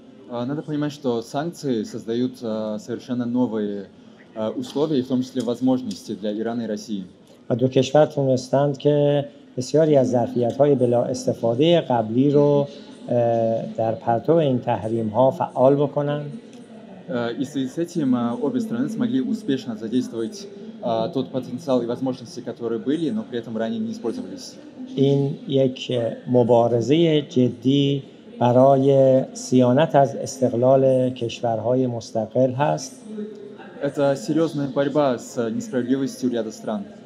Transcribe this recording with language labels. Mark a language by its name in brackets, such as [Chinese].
[Russian] Надо понимать, что санкции создают совершенно новые условия, в том числе возможности для Ирана и России. [Persian] و دو کشور تونستند که بسیاری از ظرفیت‌های بلا استفاده قبلی رو در پرتو این تحریم ها فعال بکنن. [Russian] И в связи с этим обе страны смогли успешно задействовать тот потенциал и возможности, которые были, но при этом ранее не использовались. [Persian] این یک مبارزه جدی برای صیانت از استقلال کشورهای مستقل هست. [Russian] Это серьезная борьба с несправедливостью ряда стран.